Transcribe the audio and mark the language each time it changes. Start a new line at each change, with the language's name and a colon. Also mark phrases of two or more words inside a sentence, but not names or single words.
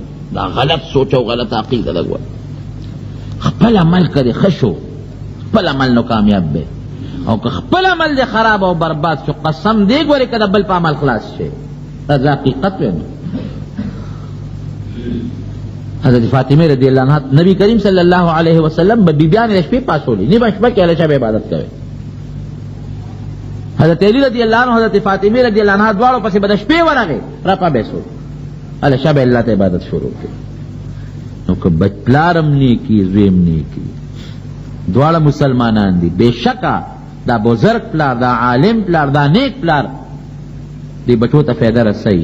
Pashto: دا غلط سوچ او غلط عقیده ده. ګوره خپل عمل کړې ښه شو، خپل عمل نو کامیاب دی، او که خپل عمل دی خراب او برباد شو، قسم دی ګورې که د بل په عمل خلاص شي. دا حقیقت ویم. حضرت فاطمه
Arabic: رضی اللہ عنہ
Pashto: نبی کریم
Arabic: صلی اللہ علیہ وسلم
Pashto: به بیبیان د شپې پاسولی، نیمه شپه کې هله شب عبادت کوي. حضرت علی
Arabic: رضی اللہ عنہ
Pashto: حضرت فاطمه
Arabic: رضی اللہ عنہ
Pashto: دواړو پسې به د شپې ورغی، راپا به سول، هله شب الله ته عبادت شروع کړي. نو که پلارم نیکي زویم نیکي، دواړه مسلمانان دي، بېشکه دا بزرګ پلار، دا عالم پلار، دا نیک پلار دې بچو ته فایده رسوي.